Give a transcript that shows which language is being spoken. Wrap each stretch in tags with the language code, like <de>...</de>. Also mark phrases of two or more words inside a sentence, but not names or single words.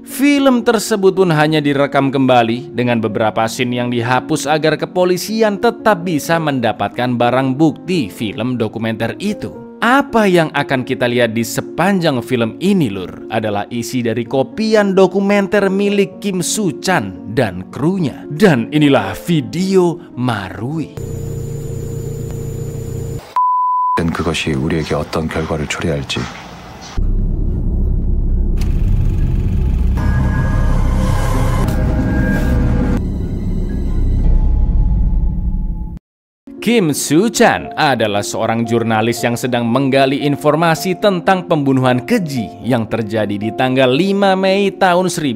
<id>Film tersebut pun hanya direkam kembali dengan beberapa scene yang dihapus agar kepolisian tetap bisa mendapatkan barang bukti film dokumenter itu. Apa yang akan kita lihat di sepanjang film ini lur adalah isi dari kopian dokumenter milik Kim Soo-chan dan krunya. Dan inilah video Marui.</id> <ko>Dan 그것이 우리에게 어떤 결과를 초래할지.</ko> <id>Kim Soo-chan adalah seorang jurnalis yang sedang menggali informasi tentang pembunuhan keji yang terjadi di tanggal 5 Mei tahun</id>